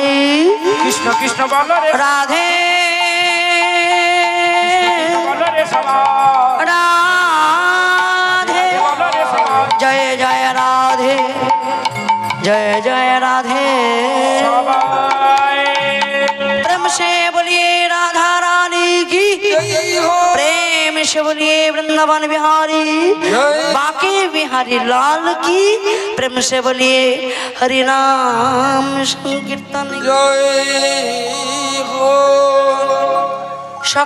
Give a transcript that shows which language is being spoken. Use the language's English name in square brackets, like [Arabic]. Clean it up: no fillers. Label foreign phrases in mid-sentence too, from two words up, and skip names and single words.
[Bangla] কৃষ্ণ কৃষ্ণ বলো রে রাধে বলো রে সবাই, রাধে বলো রে সবাই, জয় জয় রাধে, জয় জয় রাধে। সবাই [Hindi] प्रेम से बोलिए राधा रानी की, प्रेम से बोलिए वृंदावन बिहारी, बाकी बिहारी लाल की, प्रेम से बोलिए हरि नाम संकीर्तन। [Bangla] জয় হো। সকল